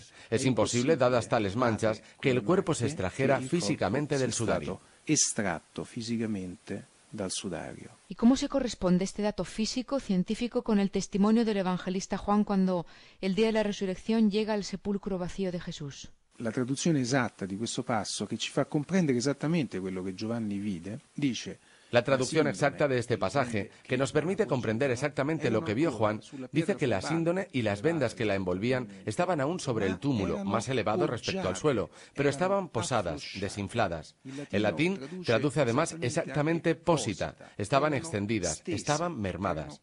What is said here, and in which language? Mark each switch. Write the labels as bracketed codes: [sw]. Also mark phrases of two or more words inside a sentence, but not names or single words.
[es] Es imposible, dadas tales manchas, que el cuerpo se extrajera físicamente del sudario. [it] Estratto físicamente dal sudario. [es] ¿Y cómo se corresponde este dato físico, científico, con el testimonio del evangelista Juan cuando el día de la resurrección llega al sepulcro vacío de Jesús? [it] La traduzione esatta di questo passo, che ci fa comprendere esattamente quello che Giovanni vide, dice: [es] La traducción exacta de este pasaje, que nos permite comprender exactamente lo que vio Juan, dice que la síndone y las vendas que la envolvían estaban aún sobre el túmulo, más elevado respecto al suelo, pero estaban posadas, desinfladas. El latín traduce además exactamente pósita, estaban extendidas, estaban mermadas.